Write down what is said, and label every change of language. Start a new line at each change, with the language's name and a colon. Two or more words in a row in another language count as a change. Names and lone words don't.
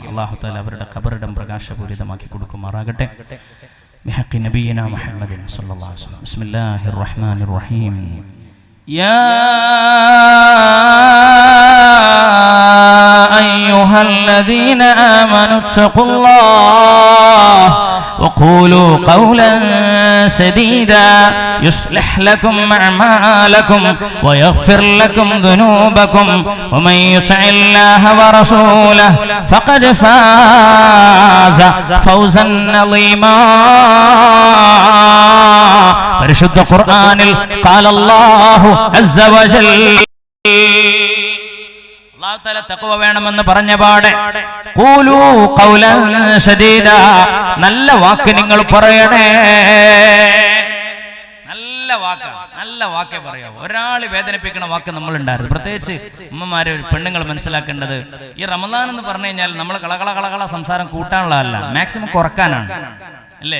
Malayalam: അല്ലാഹു തആല അവരുടെ ഖബറിടം പ്രകാശപൂരിതമാക്കി കൊടുക്കുമാറാകട്ടെ.
Arabic: بحق نبينا محمد صلى الله عليه وسلم. بسم الله الرحمن الرحيم يا أيها الذين آمنوا اتقوا الله وقولوا قولا سديدا يصلح لكم أعمالكم ويغفر لكم ذنوبكم ومن يطع الله ورسوله فقد فاز فوزا عظيما.
Malayalam: പരിശുദ്ധ ഖുർആനിൽ
Arabic: قال الله عز وجل
Malayalam: അല്ലാഹു തആല തഖ്വ വേണമെന്ന് പറഞ്ഞ പാടെ
Arabic: قولوا قولا سديدا,
Malayalam: നല്ല വാക്ക് നിങ്ങൾ പറയണേ. നല്ല വാക്കേ പറയാവൂ. ഒരാൾ വേദനിപ്പിക്കുന്ന വാക്ക് നമ്മൾ ഉണ്ടായിരുന്നു. പ്രത്യേകിച്ച് ഉമ്മമാരെ പെണ്ണുങ്ങൾ മനസ്സിലാക്കേണ്ടത് ഈ റമദാൻ എന്ന് പറഞ്ഞു കഴിഞ്ഞാൽ നമ്മൾ കളകള സംസാരം കൂട്ടാനുള്ളതല്ല, മാക്സിമം കുറക്കാനാണ് അല്ലേ?